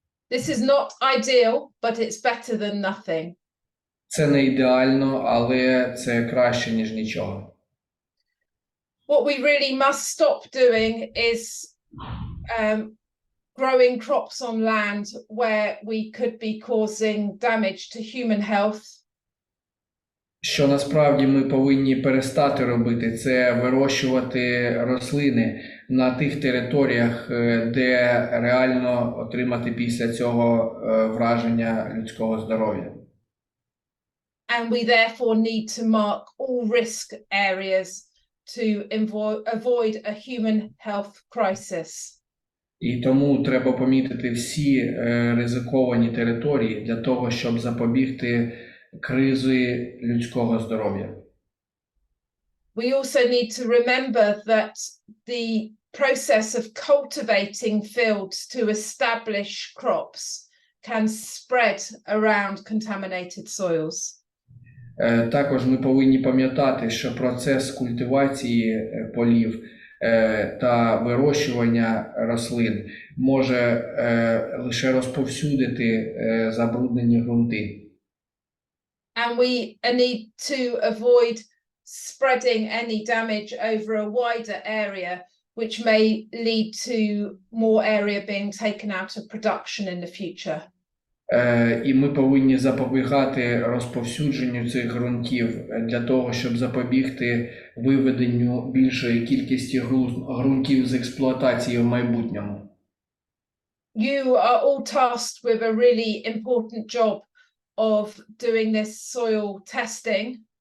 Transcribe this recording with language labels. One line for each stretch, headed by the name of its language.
English: This is not ideal, but it's better than nothing.
Ukrainian: Це не ідеально, але це краще, ніж нічого.
English: What we really must stop doing is growing crops on land where we could be causing damage to human health.
Ukrainian: Що насправді ми повинні перестати робити, це вирощувати рослини на тих територіях, де реально отримати після цього враження людського здоров'я.
English: And we therefore need to mark all risk areas to avoid a human health crisis.
Ukrainian: І тому треба помітити всі ризиковані території для того, щоб запобігти кризи людського здоров'я.
English: We also need to remember that the process of cultivating fields to establish crops can spread around contaminated soils.
Ukrainian: Також ми повинні пам'ятати, що процес культивації полів та вирощування рослин може лише розповсюдити забруднені ґрунти.
English: And we need to avoid spreading any damage over a wider area, which may lead to more area being taken out of production in the future.
Ukrainian: І ми повинні запобігати розповсюдженню цих ґрунтів для того, щоб запобігти виведенню більшої кількості ґрунтів з експлуатації в майбутньому.
English: You are all tasked with a really important job of doing this soil testing.